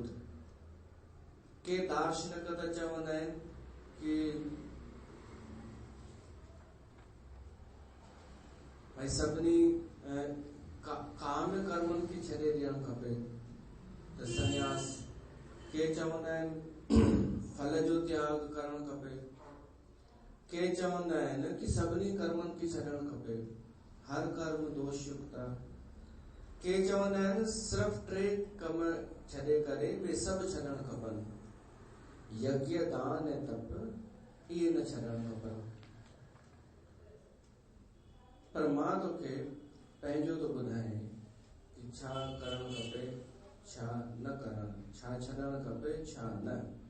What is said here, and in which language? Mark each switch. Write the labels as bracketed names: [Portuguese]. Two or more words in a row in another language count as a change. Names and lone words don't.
[Sindhi] के दार्शनिक त चवंदा आहिनि कि भाई सभिनी काम कर्मनि खे छॾे ॾियणु खपे, त संन्यास। के चवंदा आहिनि फल जो त्याग करणु खपे, के चवंदा आहिनि कि सभिनी कर्मनि खे छॾणु खपे, हर कर्म दोष युक्त आहे। के चवंदा आहिनि सिर्फ़ 3 कम छॾे करे ॿिए सभु छॾणु खपनि, यज्ञ दान ऐं तप, इहे न छॾणु खपनि। पर मां तोखे पंहिंजो तो ॿुधायां कि छा करणु खपे, छा न करणु, छा छॾणु खपे, छा न।